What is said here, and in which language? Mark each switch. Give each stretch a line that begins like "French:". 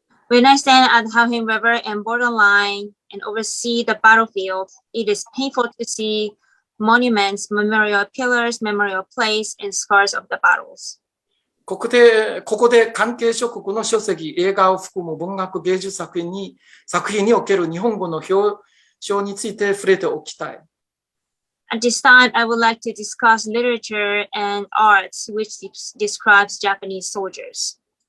English: When I stand at the Khalkhyn River and borderline and oversee the battlefield, it is painful to see monuments, memorial pillars, memorial plates, and scars of the battles.
Japanese: ここで関係諸国の書籍、映画を含む文学芸術作品における日本語の表彰について触れておきたい。
English: At this time, I would like to discuss literature and arts which describes Japanese soldiers.